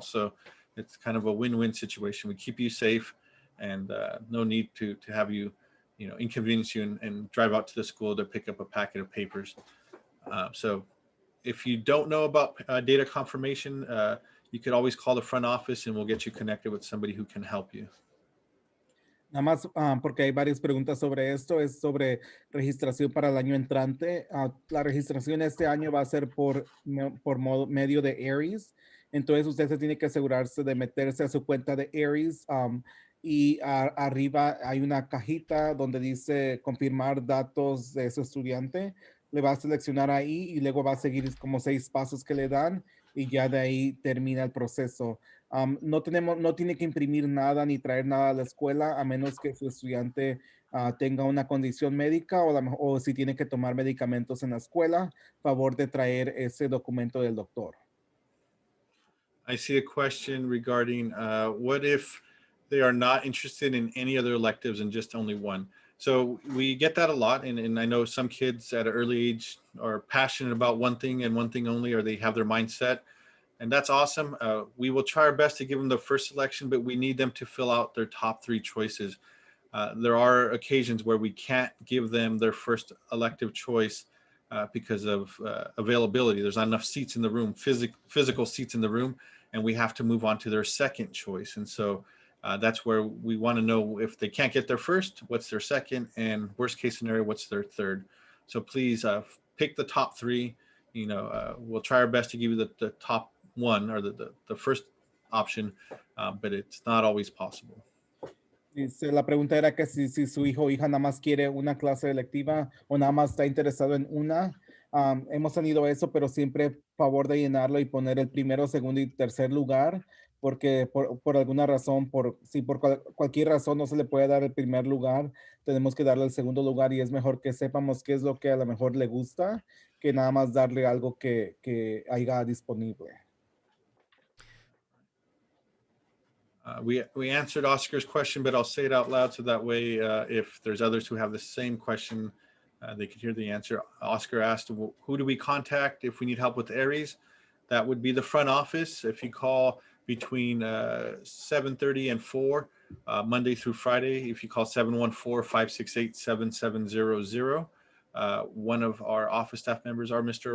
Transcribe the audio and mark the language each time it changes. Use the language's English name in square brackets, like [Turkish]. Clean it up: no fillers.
[English] So it's kind of a win-win situation. We keep you safe, and no need to have you, inconvenience you and drive out to the school to pick up a packet of papers. So if you don't know about data confirmation, you could always call the front office and we'll get you connected with somebody who can help you. [Spanish] Nada más porque hay varias preguntas sobre esto, es sobre registración para el año entrante. La registración este año va a ser por medio de Aries, entonces usted se tiene que asegurarse de meterse a su cuenta de Aries y arriba hay una cajita donde dice confirmar datos de su estudiante. Le va a seleccionar ahí y luego va a seguir como 6 pasos que le dan y ya de ahí termina el proceso. No tiene que imprimir nada ni traer nada a la escuela a menos que su estudiante tenga una condición médica o si tiene que tomar medicamentos en la escuela, favor de traer ese documento del doctor. [English] I see a question regarding what if they are not interested in any other electives and just only one? So we get that a lot, and I know some kids at an early age are passionate about one thing and one thing only, or they have their mindset. And that's awesome. We will try our best to give them the first selection, but we need them to fill out their top 3 choices. There are occasions where we can't give them their first elective choice because of availability. There's not enough seats in the room, physical seats in the room, and we have to move on to their second choice. And so that's where we want to know if they can't get their first, what's their second, and worst case scenario, what's their third. So please pick the top 3. We'll try our best to give you the top one or the first option, but it's not always possible. [Spanish] Dice, la pregunta era que si su hijo o hija nada más quiere una clase electiva o nada más está interesado en una. Hemos tenido eso, pero siempre favor de llenarlo y poner el primero, segundo y tercer lugar, porque por alguna razón, si por cualquier razón no se le puede dar el primer lugar, tenemos que darle el segundo lugar y es mejor que sepamos qué es lo que a lo mejor le gusta, que nada más darle algo que haya disponible. [English] We answered Oscar's question, but I'll say it out loud so that way if there's others who have the same question, they can hear the answer. Oscar asked, who do we contact if we need help with Aries? That would be the front office. If you call between 7:30 and 4, Monday through Friday, if you call 714-568-7700, one of our office staff members, our Mr.